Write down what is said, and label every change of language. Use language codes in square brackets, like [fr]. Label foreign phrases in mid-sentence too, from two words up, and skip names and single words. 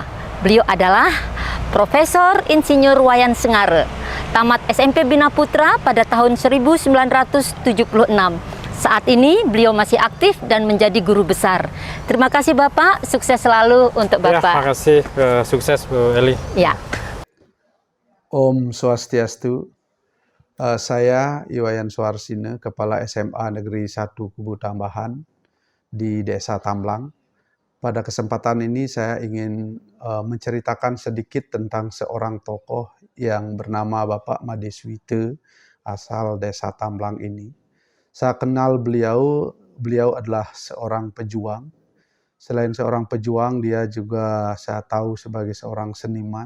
[id] Beliau adalah Profesor Insinyur Wayan Sengare, tamat SMP Bina Putra pada tahun 1976. Saat ini beliau masih aktif dan menjadi guru besar. Terima kasih Bapak, sukses selalu untuk Bapak. Ya, terima kasih, sukses Bu Eli. Ya. Om Swastiastu. Saya Iwayan Suarsine, Kepala SMA Negeri 1 Kubu Tambahan di Desa Tamblang. Pada kesempatan ini saya ingin menceritakan sedikit tentang seorang tokoh yang bernama Bapak Madiswita, asal Desa Tamblang ini. Saya kenal beliau adalah seorang pejuang. Selain seorang pejuang, dia juga saya tahu sebagai seorang seniman.